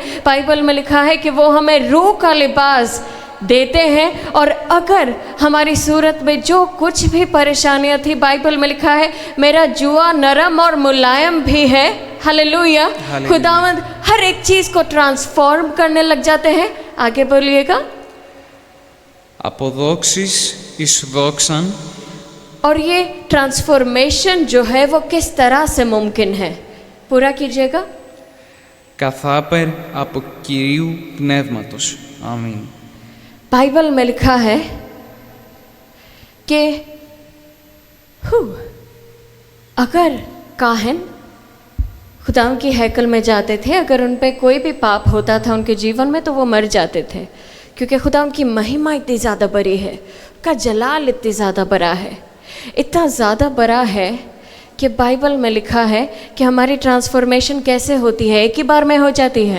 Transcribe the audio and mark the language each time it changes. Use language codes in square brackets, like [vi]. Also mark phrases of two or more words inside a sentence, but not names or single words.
[hi] बाइबल में लिखा है कि वो हमें रूह का लिबास देते हैं। और अगर हमारी सूरत में जो कुछ भी परेशानियां थी, बाइबल में लिखा है मेरा जुआ नरम और मुलायम भी है। हालेलुया। खुदावंद हर एक चीज़ को ट्रांसफॉर्म करने लग जाते हैं। आगे बोलिएगा। [el] Αποδόξεις εις δόξαν। [hi] और ये ट्रांसफॉर्मेशन जो है वो किस तरह से मुमकिन है, पूरा कीजिएगा। [el] Καθάπερ από Κυρίου Πνεύματος। [hi] आमीन। बाइबल में लिखा है कि अगर काहन खुदा की हैकल में जाते थे, अगर उन पे कोई भी पाप होता था उनके जीवन में तो वो मर जाते थे, क्योंकि खुदा की महिमा इतनी ज़्यादा बड़ी है, उसका जलाल इतनी ज़्यादा बड़ा है, इतना ज़्यादा बड़ा है कि बाइबल में लिखा है कि हमारी ट्रांसफॉर्मेशन कैसे होती है, एक ही बार में हो जाती है,